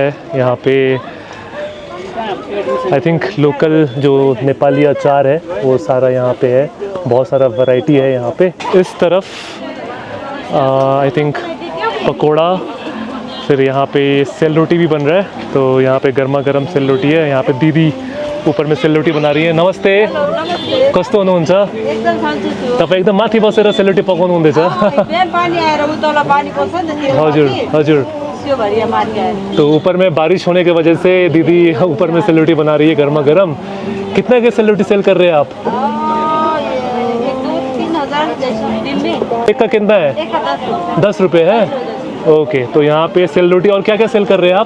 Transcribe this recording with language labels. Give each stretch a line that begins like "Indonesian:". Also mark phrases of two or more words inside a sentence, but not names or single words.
Hindi: यहाँ पे
English: I think
Hindi: लोकल जो नेपाली अचार है वो सारा यहाँ पे है। बहुत सारा वैरायटी है यहाँ पे। इस तरफ
English: I think
Hindi: पकोड़ा, फिर यहाँ पे सेल रोटी भी बन रहा है। तो यहाँ पे गर्मा गर्म सेल रोटी है। यहाँ पे दीदी ऊपर में सेल रोटी बना रही है।
Nepali: नमस्ते, कस्तो हुनुहुन्छ? तपाईँ एकदम माथि बसेर सेल रोटी पकाउनु हुँदैछ? हजुर हजुर।
Hindi: तो ऊपर में बारिश होने की वजह से दीदी ऊपर में सेल रोटी बना रही है गर्मा गर्म। कितना के सेल रोटी सेल कर रहे हैं आप? 1 का कितना है? 10 रुपये है। ओके, तो यहाँ पे सेल रोटी और क्या क्या सेल कर रहे हैं आप?